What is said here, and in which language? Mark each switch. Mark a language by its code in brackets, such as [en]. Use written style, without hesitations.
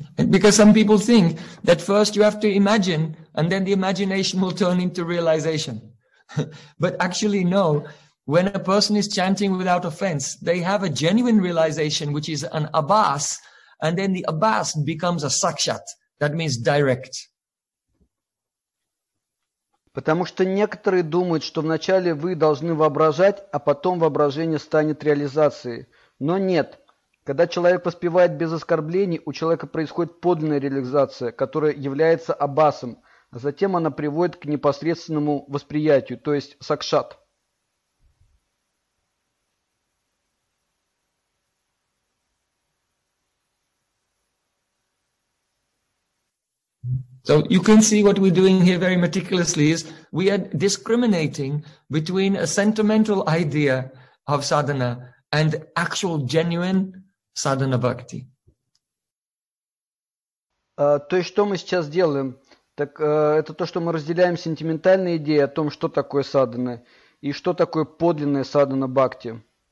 [en] Because some people think that first you have to imagine and then the imagination will turn into realization. But actually no. When a person is chanting without offense, they have a genuine realization, which is an abhas, and then the abhas becomes a sakshat. That means direct. [ru] Потому что некоторые думают, что вначале вы должны воображать, а потом воображение станет реализацией. Но нет. Когда человек воспевает без оскорблений, у человека происходит подлинная реализация, которая является абхасом, а затем она приводит к непосредственному восприятию, то есть сакшат. [en] So you can see what we're doing here very meticulously is we are discriminating between a sentimental idea of sadhana and actual genuine sadhana bhakti. [ru] То есть что мы сейчас делаем? Так это то, что мы разделяем сентиментальные идеи о том, что такое садхана и что такое подлинная садхана бхакти.